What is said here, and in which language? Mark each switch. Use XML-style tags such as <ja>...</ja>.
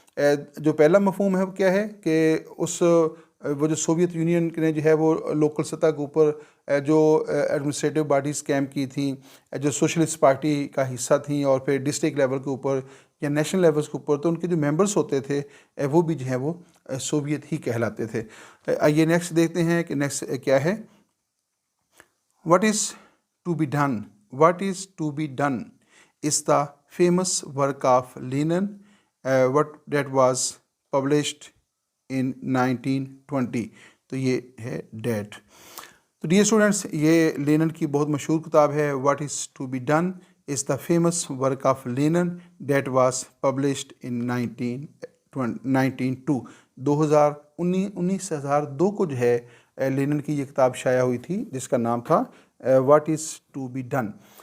<hi>जो पहला मफहूम है वो क्या है कि वो जो सोवियत यूनियन ने जो है वो लोकल सतह के ऊपर जो एडमिनिस्ट्रेटिव बॉडीज़ कैम की थी, जो सोशलिस्ट पार्टी का हिस्सा थी, और फिर डिस्ट्रिक्ट लेवल के ऊपर या नेशनल लेवल्स के ऊपर, तो उनके जो मेंबर्स होते थे वो भी जो है वो सोवियत ही कहलाते थे। आइए नेक्स्ट देखते हैं कि नेक्स्ट क्या है।</hi> <en>What is to be done? What is to be done is the famous work of Lenin, what that was published in 1920.</en> <hi>तो ये है डेट।</hi> <en>तो dear students,</en> <hi>ये लेनिन की बहुत मशहूर किताब है,</hi> <en>What is to be done is the famous work of Lenin that was published in 1902।</en> <hi>2002 को जो है लेनिन की ये किताब शाया हुई थी, जिसका नाम था what is to be done.</hi>